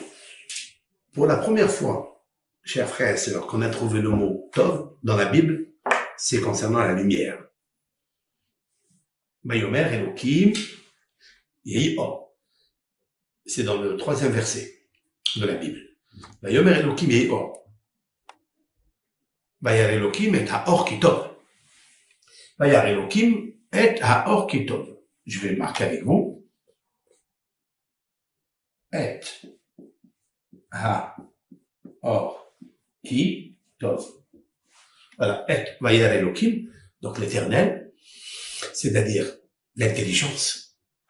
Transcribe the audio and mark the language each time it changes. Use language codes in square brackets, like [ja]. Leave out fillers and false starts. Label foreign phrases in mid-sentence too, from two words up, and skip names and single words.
[fr] Pour la première fois, chers frères et sœurs, qu'on a trouvé le mot Tov dans la Bible, c'est concernant la lumière. [he] ויאמר אלוהים יהי אור. [fr] C'est dans le 3e verset de la Bible. [he] ויאמר אלוהים יהי אור. וירא אלוהים את האור כי טוב. וירא אלוהים את האור כי טוב. [fr] Je vais le marquer avec vous. [he] את האור כי טוב. [fr] Voilà, et, [he] וירא אלוהים, [fr] donc l'éternel, c'est-à-dire l'intelligence.